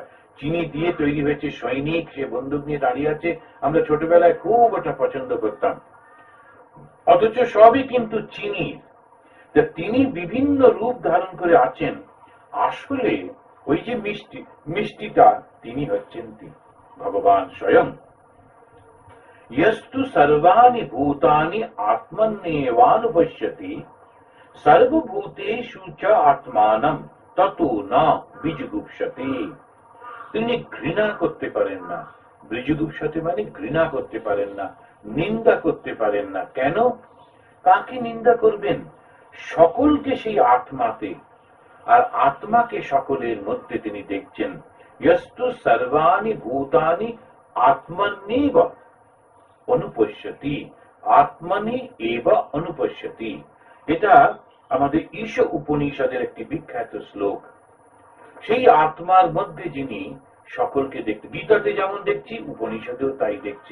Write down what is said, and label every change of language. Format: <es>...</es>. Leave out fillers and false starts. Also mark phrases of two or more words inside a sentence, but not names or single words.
<bn>চিনি দিয়ে তৈরি হয়েছে সৈনিক, সে বন্দুক নিয়ে দাঁড়িয়ে আছে। আমরা ছোটবেলায় খুব ওটা পছন্দ করতাম, অথচ সবই কিন্তু চিনির। তিনি বিভিন্ন রূপ ধারণ করে আছেন। আসলে ওই যে মিষ্টিটা তিনি হচ্ছেন ভগবান স্বয়ং।</bn> <sa>यस्तु सर्वाणि भूतानि आत्मन्येवानुपश्यति सर्वभूतेषु च आत्मानं ततो न বিজুগুপ্সতে।</sa> <bn>তিনি ঘৃণা করতে পারেন না। বিজুগুপ্সতে মানে ঘৃণা করতে পারেন না, নিন্দা করতে পারেন না। কেন? কাকে নিন্দা করবেন? সকলকে সেই আত্মাতে, আর আত্মাকে সকলের মধ্যে তিনি দেখছেন।</bn> <sa>यस्तु सर्वाणि भूतानि आत्मन्येव অনুপশ্যতি, আত্মনি এব অনুপশ্যতি।</sa> <bn>এটা আমাদের ঈশ উপনিষদের একটি বিখ্যাত শ্লোক। সেই আত্মার মধ্যে যিনি সকলকে দেখতে, গীতাতে যেমন দেখছি উপনিষদেও তাই দেখছি।</bn>